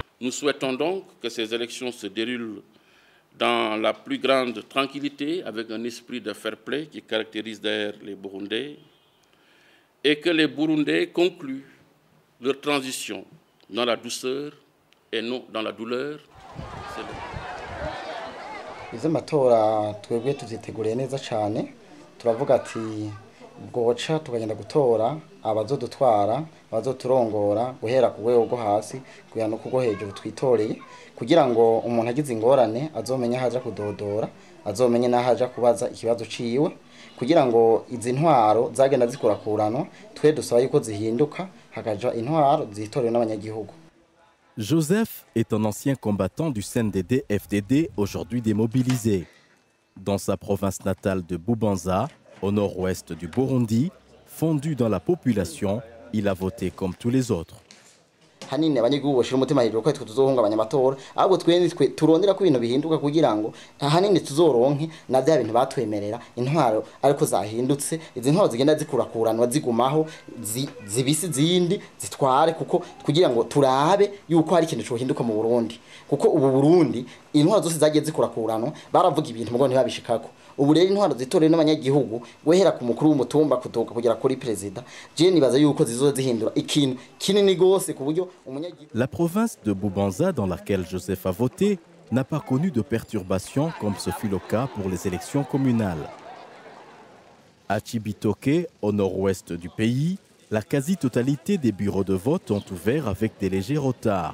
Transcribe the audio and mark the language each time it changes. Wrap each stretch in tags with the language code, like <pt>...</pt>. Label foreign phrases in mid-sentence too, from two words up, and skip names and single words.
<fr>Nous souhaitons donc que ces élections se déroulent dans la plus grande tranquillité, avec un esprit de</fr> <en>fair play</en> <fr>qui caractérise d'ailleurs les Burundais, et que les Burundais concluent leur transition dans la douceur et non dans la douleur.</fr> <rn>Izo matora twebwe tuziteguriye neza cyane, turavuga ati bwoca tukagenda gutora abazodutwara, abazoturongora guhera ku rwego rwo hasi kugira no kugo hejuru twitoreye, kugira ngo umuntu agize ingorane azomenya ahaja kudodora, azomenye n'ahaja kubaza ikibazo ciwe, kugira ngo izi ntwaro zagenda zikurakuranwa twe dusaba yuko zihinduka hakaja intwaro zitorewe n'abanyagihugu.</rn> <fr>Joseph est un ancien combattant du CNDD-FDD, aujourd'hui démobilisé. Dans sa province natale de Bubanza, au nord-ouest du Burundi, fondu dans la population, il a voté comme tous les autres.</fr> <rn>Hanini abanyagihugu bashira umutima hejuru ko tuzohungabanya amatora, ahubwo twe turondera ko ibintu bihinduka kugira ngo hanini tuzoronke na bya bintu batwemerera intwaro ariko zahindutse, izi ntwaro zigenda zikurakuranwa zigumaho zibisi zindi zitware, kuko kugira ngo turabe yuko hari ikintu cyo hinduka mu Burundi, kuko ubu Burundi intwaro zose zagiye zikurakuranwa baravuga ibintu mugo ntibabishikako. Ubu rero intwaro zitorewe n'abanyagihugu guhera ku mukuru w'umutumba kutoka kugera kuri president, je nibaza yuko zizoza zihindura ikintu kinini gose ku buryo umunyagihugu.</rn> <fr>La province de Bubanza, dans laquelle Joseph a voté, n'a pas connu de perturbations comme ce fut le cas pour les élections communales. À Cibitoke, au nord-ouest du pays, la quasi-totalité des bureaux de vote ont ouvert avec des légers retards.</fr>